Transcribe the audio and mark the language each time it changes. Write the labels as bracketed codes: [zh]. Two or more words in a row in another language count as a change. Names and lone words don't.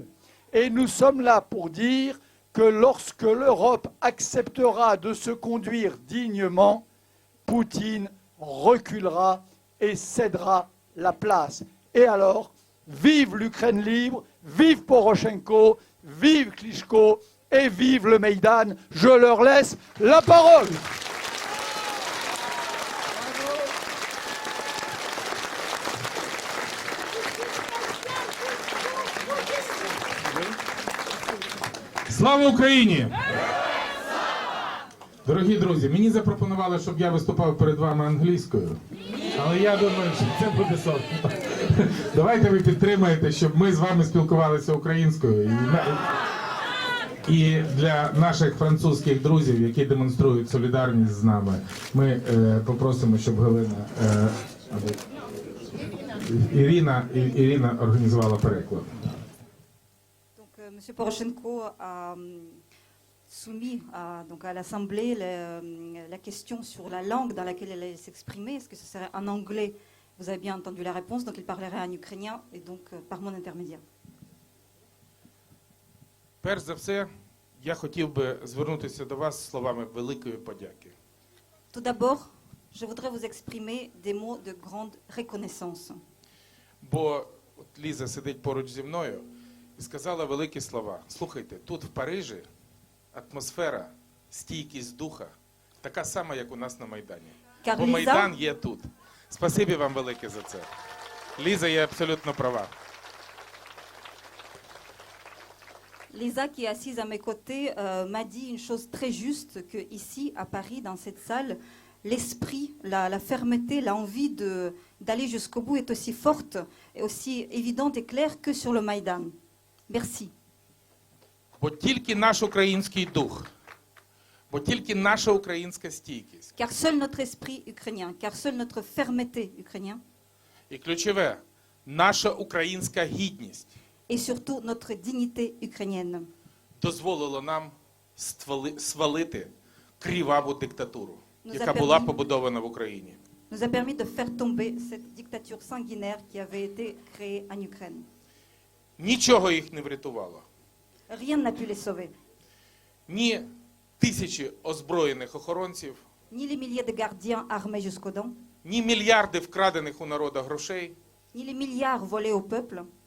[fr] Et nous sommes là pour dire que lorsque l'Europe acceptera de se conduire dignement, Poutine reculera et cédera la place. Et alors, vive l'Ukraine libre, vive Poroshenko, vive Klitschko et vive le Maïdan. Je leur laisse la parole. [uk] Слава Україні! Дорогі друзі, мені запропонували, щоб я виступав перед вами англійською. Але я думаю, що це буде сором. Давайте ви підтримаєте, щоб ми з вами спілкувалися українською. І для наших французьких друзів, які демонструють солідарність з нами, ми попросимо, щоб Ірина організувала переклад. [fr] M. Poroshenko a soumis donc à l'Assemblée la question sur la langue dans laquelle elle allait s'exprimer. Est-ce que ce serait en anglais? Vous avez bien entendu la réponse, donc il parlerait en ukrainien et donc par mon intermédiaire. [uk] Перш за все, я хотів би звернутися до вас з словами великої подяки. [fr] Tout d'abord, je voudrais vous exprimer des mots de grande reconnaissance. [uk] Бо от Ліза сидить поруч зі мною і сказала великі слова. Слухайте, тут в Парижі атмосфера, стійкість духа така сама, як у нас на Майдані. Бо Майдан є тут. Спасибі вам велике за це. Ліза є абсолютно права. [fr] Lisa, qui est assise à mes côtés, m'a dit une chose très juste, que ici, à Paris, dans cette salle, l'esprit, la fermeté, l'envie d'aller jusqu'au bout est aussi forte et aussi évidente et claire que sur le Maïdan. Merci. [uk] Бо тільки наш український дух, бо тільки наша українська стійкість. [fr] Car seul notre esprit ukrainien, car seul notre fermeté ukrainien. [uk] І ключове, наша українська гідність. [fr] Et surtout notre dignité ukrainienne. [uk] Дозволило нам свалити криваву диктатуру, яка була побудована в Україні. [fr] Nous a permis de faire tomber cette dictature sanguinaire qui avait été créée en Ukraine. [uk] Нічого їх не врятувало. [fr] Rien n'a pu les sauver. [uk] Ні тисячі озброєних охоронців, [fr] Ni les milliers de gardiens armés jusqu'aux dents, [uk] ні мільярди вкрадених у народа грошей, [fr] ni les milliards volés au peuple,